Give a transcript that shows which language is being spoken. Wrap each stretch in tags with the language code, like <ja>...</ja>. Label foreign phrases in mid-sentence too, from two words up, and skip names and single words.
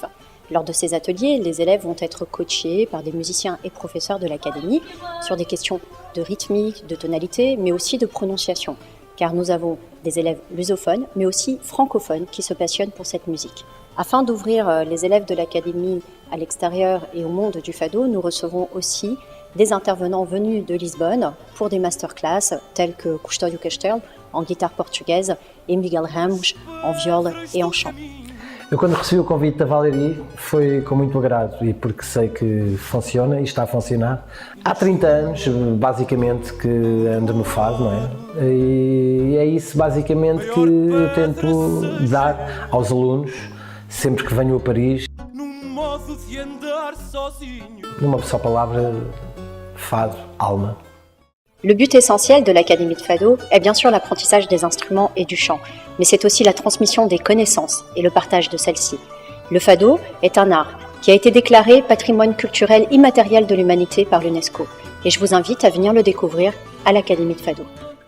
<fr>Lors de ces ateliers, les élèves vont être coachés par des musiciens et professeurs de l'Académie sur des questions de rythmique, de tonalité, mais aussi de prononciation, car nous avons des élèves lusophones, mais aussi francophones qui se passionnent pour cette musique. Afin d'ouvrir les élèves de l'Académie à l'extérieur et au monde du fado, nous recevons aussi des intervenants venus de Lisbonne pour des masterclass tels que Custódio Castelo en guitare portugaise et Miguel Ramos en viole et en chant.</fr> <pt>Eu, quando recebi o convite da Valérie, foi com muito agrado e porque sei que funciona e está a funcionar. Há 30 anos, basicamente, que ando no fado, não é? E é isso, basicamente, que eu tento dar aos alunos sempre que venho a Paris. Numa só palavra, fado, alma.</pt> <fr>Le but essentiel de l'Académie de Fado est bien sûr l'apprentissage des instruments et du chant, mais c'est aussi la transmission des connaissances et le partage de celles-ci. Le fado est un art qui a été déclaré patrimoine culturel immatériel de l'humanité par l'UNESCO, et je vous invite à venir le découvrir à l'Académie de Fado.</fr>